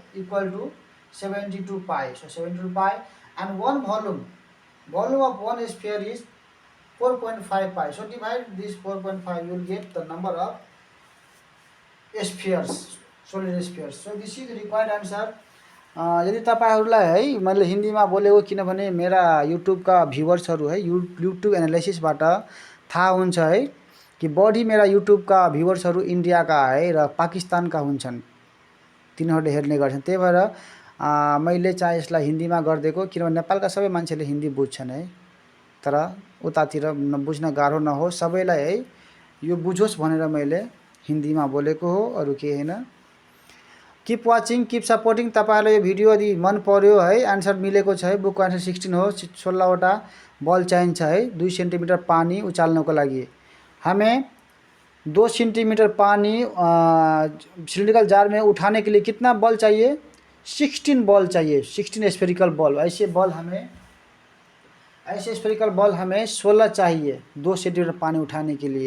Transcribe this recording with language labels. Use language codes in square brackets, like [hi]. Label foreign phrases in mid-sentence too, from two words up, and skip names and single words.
[en] Equal to 72 pi. So 72 pi, and one volume of one sphere is 4.5 pi. So divide this 4.5, you will get the number of spheres, solid spheres. So this is the required answer. [ne] यदि तपाईँहरूलाई है मैले हिन्दीमा बोलेको, किनभने मेरा युट्युबका भ्युवर्सहरू है युट्युब एनालाइसिसबाट थाहा हुन्छ है कि बढी मेरा युट्युबका भ्युवर्सहरू इन्डियाका है र पाकिस्तानका हुन्छन्, तिनीहरूले हेर्ने गर्छन्। त्यही भएर मैले चाहिँ यसलाई हिन्दीमा गरिदिएको, किनभने नेपालका सबै मान्छेले हिन्दी बुझ्छन् है, तर उतातिर बुझ्न गाह्रो नहोस् सबैलाई है, यो बुझोस् भनेर मैले हिन्दीमा बोलेको हो, अरू केही होइन। [en] keep watching, keep supporting. [ne] तपाईँहरूलाई यो भिडियो यदि मन पर्यो है, आन्सर मिलेको छ है, बुकको आन्सर 16 हो। 16वटा बल चाहिन्छ है 2 सेन्टिमिटर पानी उचाल्नको लागि। [hi] हमें 2 सेंटीमीटर पानी [en] cylindrical jar [hi] में उठाने के लिए कितना बॉल चाहिए? 16 बॉल चाहिए, 16 [en] spherical ball. [hi] ऐसे [en] spherical ball [hi] हमें 16 चाहिए 2 सेंटीमीटर पानी उठाने के लिए।